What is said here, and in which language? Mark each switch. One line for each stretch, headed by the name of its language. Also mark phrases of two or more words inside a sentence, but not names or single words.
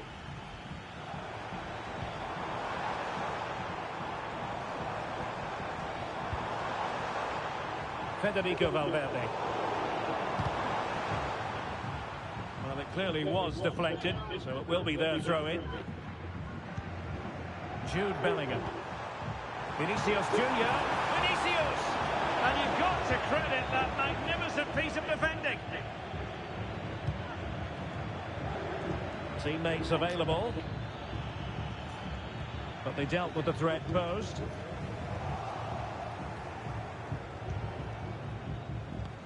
English: Federico Valverde. Well, it clearly was deflected, so it will be their throw-in. Jude Bellingham. Vinicius Junior. Vinicius! And you've got to credit that magnificent piece of defending. Teammates available. But they dealt with the threat posed.